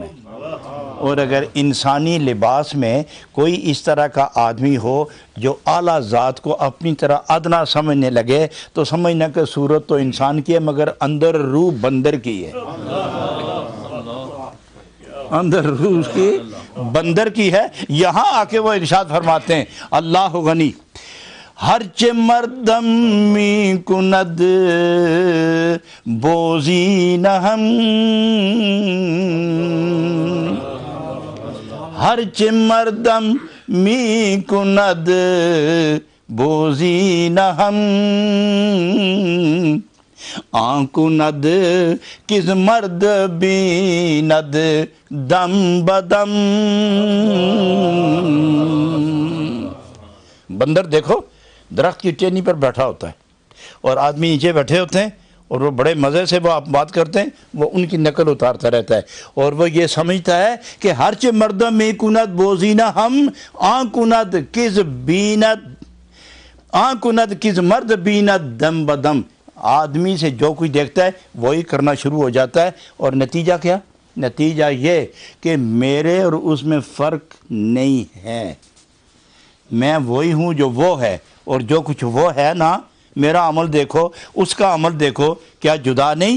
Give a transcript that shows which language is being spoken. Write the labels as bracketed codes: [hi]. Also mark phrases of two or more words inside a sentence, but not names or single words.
[ur] اور اگر انسانی لباس میں کوئی اس طرح کا آدمی ہو جو اعلیٰ ذات کو اپنی طرح ادنا سمجھنے لگے تو سمجھنا کہ صورت تو انسان کی ہے مگر اندر روح بندر کی ہے، اندر روح اس کی بندر کی ہے۔ یہاں آ کے وہ ارشاد فرماتے ہیں [fa] اللہ غنی ہرچ مردم می کند بوزی نہم، ہرچ مردم می کند بوزی نہم، آنکند کس مرد بیند دم بدم۔ [ur] بندر دیکھو درخت کی ٹہنی پر بیٹھا ہوتا ہے اور آدمی نیچے بیٹھے ہوتے ہیں اور وہ بڑے مزے سے وہ بات کرتے ہیں، وہ ان کی نقل اتارتا رہتا ہے، اور وہ یہ سمجھتا ہے کہ [fa] ہرچ مردم میں کند بوزینہ ہم آنکند کس بیند، آنکند کس مرد بیند دم بدم، [ur] آدمی سے جو کوئی دیکھتا ہے وہی کرنا شروع ہو جاتا ہے، اور نتیجہ کیا؟ نتیجہ یہ کہ میرے اور اس میں فرق نہیں ہے، میں وہی ہوں جو وہ ہے، اور جو کچھ وہ ہے نا، میرا عمل دیکھو اس کا عمل دیکھو، کیا جدا نہیں؟